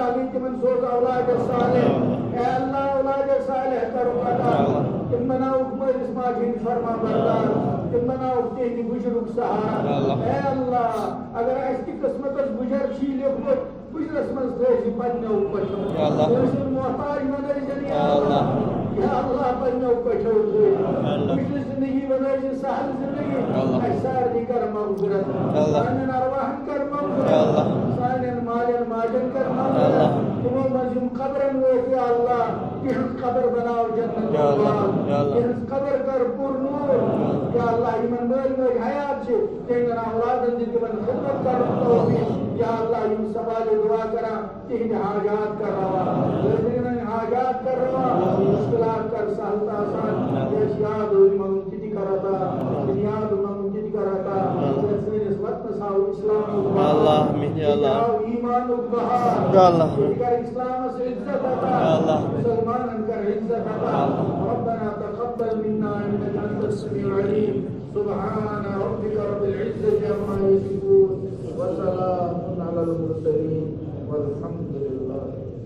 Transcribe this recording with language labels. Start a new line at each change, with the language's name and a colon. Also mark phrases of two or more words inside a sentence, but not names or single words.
Kashmiri: تمن سوز اولاد صالح اے اللہ اولاد صالح کرو عطا تم بناؤ مالس ماجد فرما بردار تم بناؤ تہندِ بجرک سہارا اے اللہ اگر اس کی قسمت بجر چھی لیکھمت بجرس من تھٲیزِ پننیو پٹھو کٲنٛسہِ محتاج بنٲیزن یا اللہ پننیو پٹھو تھٲیزِ مشکل زندگی بنٲیزِ سہل زندگی اَسہِ سارنٕے کر مغفرت سانٮ۪ن ارواحن کر مغفرت سانٮ۪ن مالٮ۪ن ماجٮ۪ن کر مغفرت تمو منٛز یِم قبرن وٲتۍ یا اللہ تِہنٛز قبر بناو جنت تِہنٛز قبر کر پُر نوٗر یا اللہ یِمن مٲلۍ مٲلۍ حیات چھِ تِہنٛدٮ۪ن اولادن دِ تِمن خدمت کرنُک توفیٖق یا اللہ یِم سوالِ دعا کران تِہنٛدِ حاجات کر روا حاضرینن حاجات کر روا مشکلات کر سہل تہٕ آسان یس یاد یِمن تہِ تہِ کر عطا یاد یِمن تہِ تہِ کر عطا سٲنِس وطنس آو اسلامُک بہار آو ایمانُک بہار کر اسلامس عزت عطا مسلمانن کر عزت عطا
Arabic: ربنا تقبل منا انك انت السميع العليم سبحان ربك رب العزة عما يصفون وسلام على المرسلين والحمد لله